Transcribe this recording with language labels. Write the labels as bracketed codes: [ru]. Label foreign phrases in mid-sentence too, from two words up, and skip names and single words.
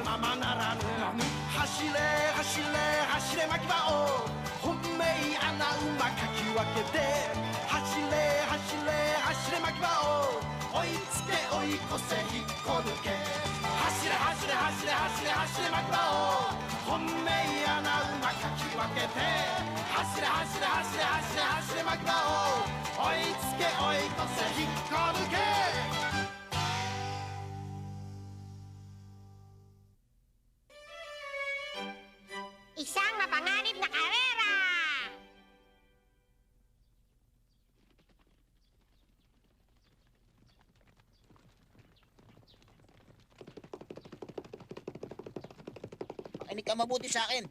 [ja] ままならぬ走れ走れ走れ牧場を本命穴馬かき分けて走れ走れ走れ牧場を追いつけ追い越せ引っこ抜け走れ走れ走れ走れ走れ牧場を本命穴馬かき分けて走れ走れ走れ走れ走れ牧場を追いつけ追い越せ引っこ抜け [tl] Isang mapanganib na karera! Makinig ka mabuti sa akin.